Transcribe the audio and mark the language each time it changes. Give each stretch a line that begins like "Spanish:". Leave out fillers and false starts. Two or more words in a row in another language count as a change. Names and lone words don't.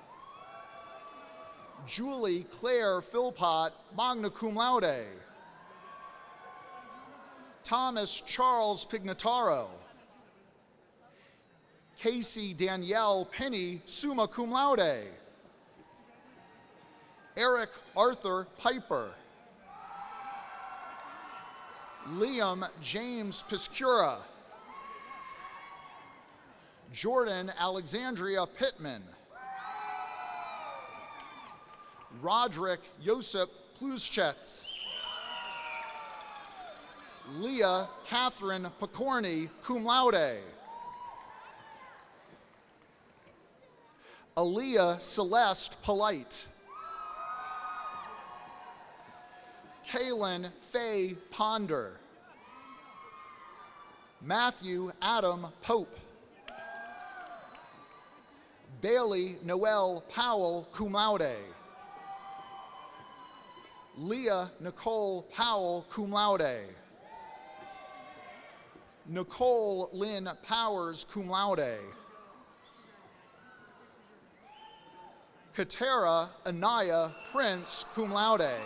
English: Julie Claire Philpott,
Latin: magna cum laude.
English: Thomas Charles Pignataro. Casey Danielle Penny,
Latin: summa cum laude.
English: Eric Arthur Piper. Liam James Piscura. Jordan Alexandria Pittman. Roderick Josep Pluschetz. Leah Catherine Picorni,
Latin: cum laude.
English: Aaliyah Celeste Polite. Kaylin Faye Ponder. Matthew Adam Pope. Bailey Noel Powell,
Latin: cum laude.
English: Leah Nicole Powell,
Latin: cum laude.
English: Nicole Lynn Powers,
Latin: cum laude.
English: Katera Anaya Prince,
Latin: cum laude.